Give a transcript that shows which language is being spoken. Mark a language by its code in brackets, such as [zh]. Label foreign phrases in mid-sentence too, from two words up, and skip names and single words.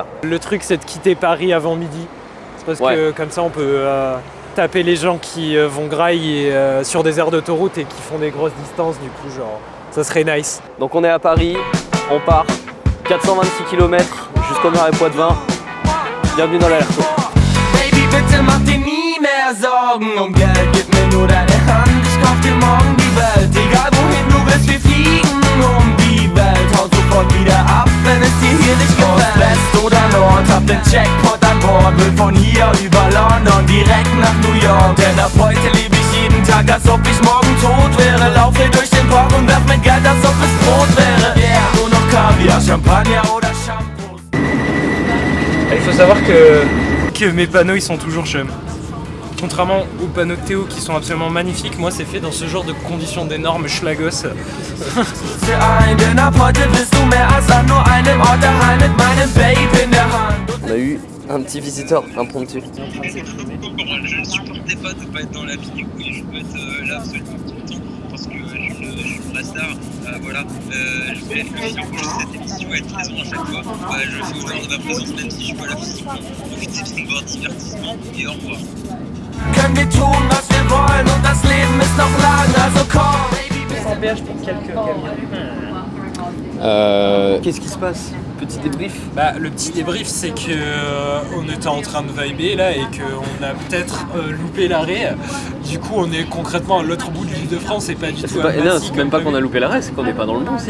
[fr] Le truc c'est de quitter Paris avant midi. C'est parce que comme ça on peut taper les gens qui vont grailler sur des aires d'autoroute et qui font des grosses distances, du coup genre ça serait nice. Donc on est à Paris, on part 426 km jusqu'au Marais Poitevin. Bienvenue dans l'aller-retour. [de] Baby, bitte mach dir nie mehr Sorgen um Geld, gib mir nur deine Hand, ich kauf dir morgen die Welt. Egal wohin du willst, wir fliegen um die Welt. Haut sofort wieder ab, wenn es dir hier nicht gefällt. West oder Nord, hab den Jackpot an Bord. Will von hier über London direkt nach New York. Denn ab heute lebe ich jeden Tag, als ob ich morgen tot wäre. Laufe durch den Park und werf mit Geld, als ob es Brot wäre. Yeah, nur noch Kaviar, Champagner oder Shampoo. [fr] Il faut savoir que mes panneaux ils sont toujours chum. Contrairement aux panneaux de Théo qui sont absolument magnifiques, moi c'est fait dans ce genre de conditions d'énormes schlagos. On a eu un petit visiteur impromptu. Je ne supportais pas de ne pas être dans la vidéo et je peux être là absolument tout le temps parce que je suis une star. Voilà, je voulais être le sur cette émission et être présent à chaque fois. Je fais honneur de ma présence même si je suis pas là physiquement. Profitez de ton divertissement et au revoir. [de] Können wir tun, was wir wollen und das Leben ist noch lang, also komm, baby. [fr] Sans péage pour quelques camions. Qu'est-ce qui se passe? Petit débrief. Bah, le petit débrief, c'est que on était en train de vibrer là et qu'on a peut-être loupé l'arrêt. Du coup, on est concrètement à l'autre bout de l'île de France et pas du tout à Massy. Non, c'est même pas qu'on a loupé l'arrêt, c'est qu'on n'est pas dans le bon aussi.